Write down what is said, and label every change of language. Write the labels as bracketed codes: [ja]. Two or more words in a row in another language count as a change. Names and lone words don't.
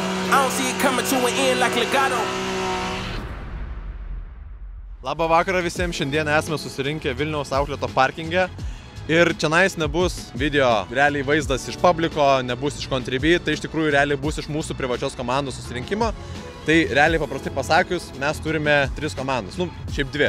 [en] I don't see it coming to an end like legato. [lt] Labą vakarą visiems, šiandien esame susirinkę Vilniaus outleto parkinge ir čionais nebus video realiai vaizdas iš publiko, nebus iš Contribui, tai iš tikrųjų realiai bus iš mūsų privačios komandos susirinkimo. Tai realiai paprastai pasakius, mes turime 3 komandas, šiaip 2.